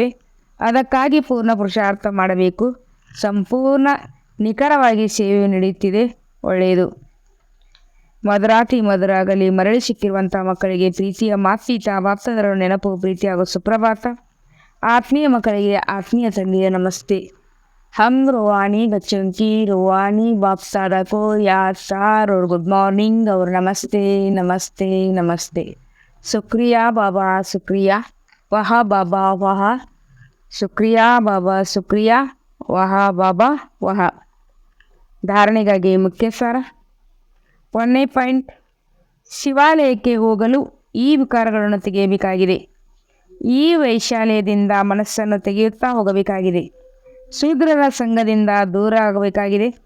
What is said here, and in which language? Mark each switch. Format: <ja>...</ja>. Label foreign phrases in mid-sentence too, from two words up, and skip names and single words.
<kn>ಅದಕ್ಕಾಗಿ ಪೂರ್ಣ ಪುರುಷಾರ್ಥ ಮಾಡಬೇಕು. ಸಂಪೂರ್ಣ ನಿಖರವಾಗಿ ಸೇವೆ ನಡೆಯುತ್ತಿದೆ. ಒಳ್ಳೆಯದು. ಮಧುರಾತಿ ಮಧುರ ಆಗಲಿ. ಮರಳಿ ಸಿಕ್ಕಿರುವಂಥ ಮಕ್ಕಳಿಗೆ ಪ್ರೀತಿಯ ಮಾತ್ಪೀತ ಬಾಪ್ತದರ ನೆನಪು, ಪ್ರೀತಿ ಹಾಗೂ ಸುಪ್ರಭಾತ. ಆತ್ಮೀಯ ಮಕ್ಕಳಿಗೆ ಆತ್ಮೀಯ ತಂದೆಯ ನಮಸ್ತೆ.</kn> <hi>हम रूहानी बच्चों की रूहानी बाप दादा को याद सार और</hi> <en>good morning</en> <hi>और नमस्ते नमस्ते नमस्ते. शुक्रिया बाबा शुक्रिया, वाह बाबा वाह. शुक्रिया बाबा शुक्रिया,</hi> <kn>ವಾಹ ಬಾಬಾ ವಾಹ. ಧಾರಣೆಗಾಗಿ ಮುಖ್ಯ ಸಾರ. 1ನೇ ಪಾಯಿಂಟ್, ಶಿವಾಲಯಕ್ಕೆ ಹೋಗಲು ಈ ವಿಕಾರಗಳನ್ನು ತೆಗೆಯಬೇಕಾಗಿದೆ. ಈ ವೈಶಾಲ್ಯದಿಂದ ಮನಸ್ಸನ್ನು ತೆಗೆಯುತ್ತಾ ಹೋಗಬೇಕಾಗಿದೆ. ಶೂದ್ರರ ಸಂಘದಿಂದ ದೂರ ಆಗಬೇಕಾಗಿದೆ.</kn>